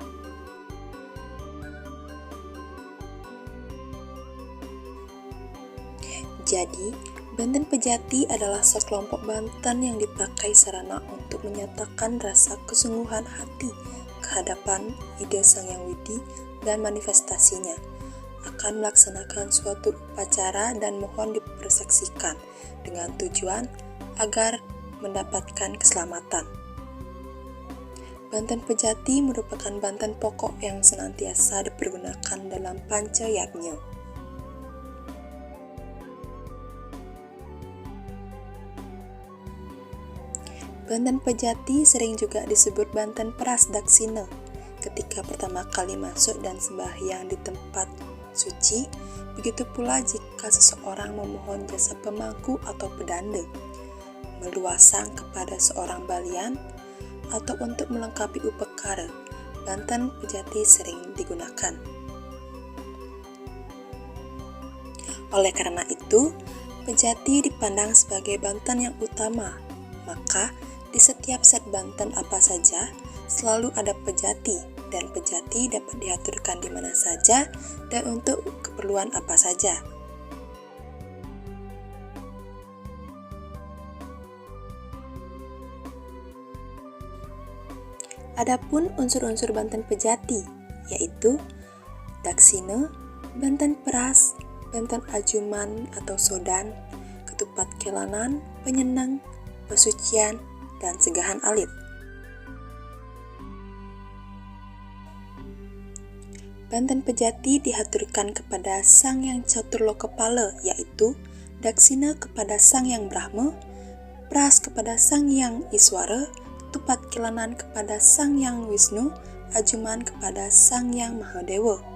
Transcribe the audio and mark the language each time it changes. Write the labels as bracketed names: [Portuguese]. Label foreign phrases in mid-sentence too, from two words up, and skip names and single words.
[Indonesian] Jadi, Banten Pejati adalah sekelompok banten yang dipakai sarana untuk menyatakan rasa kesungguhan hati kehadapan ide Sang Hyang Widi dan manifestasinya, akan melaksanakan suatu upacara dan mohon dipersaksikan dengan tujuan agar mendapatkan keselamatan. Banten Pejati merupakan banten pokok yang senantiasa dipergunakan dalam panca yatnya. Banten Pejati sering juga disebut Banten Peras Daksina ketika pertama kali masuk dan sembahyang di tempat suci, begitu pula jika seseorang memohon jasa pemangku atau pedanda, meluasang kepada seorang balian, atau untuk melengkapi upekara. Banten Pejati sering digunakan. Oleh karena itu, Pejati dipandang sebagai banten yang utama, maka di setiap set banten apa saja selalu ada pejati, dan pejati dapat diaturkan di mana saja dan untuk keperluan apa saja. Adapun unsur-unsur Banten Pejati, yaitu daksina, Banten Peras, Banten Ajuman atau Sodan, ketupat kelanan, penyenang, pesucian, dan segahan alit. Banten Pejati dihaturkan kepada Sang Yang Caturlokepala, yaitu daksina kepada Sang Yang Brahma, Pras kepada Sang Yang Iswara, ketupat kelanan kepada Sang Yang Wisnu, ajuman kepada Sang Yang Mahadewa.